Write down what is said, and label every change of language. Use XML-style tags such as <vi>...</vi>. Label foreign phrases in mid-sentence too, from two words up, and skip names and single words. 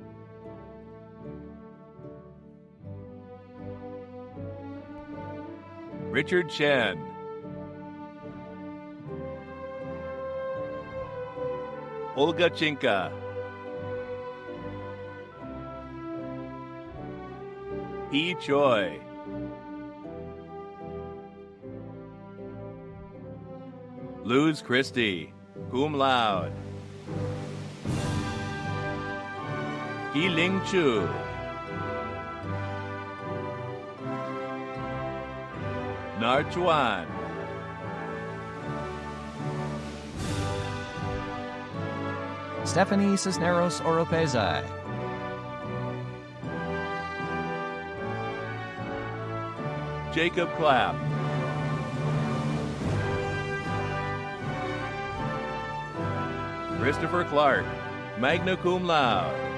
<en>Richard Chen. Olga Chinka. He Choi. Luz Christie,</en> <la>cum laude.</la> <en>Ling Chu. Nar Chuan. Stephanie Cisneros Oropeza, Jacob Clapp. Christopher Clark,</en> <la>magna cum laude.</la>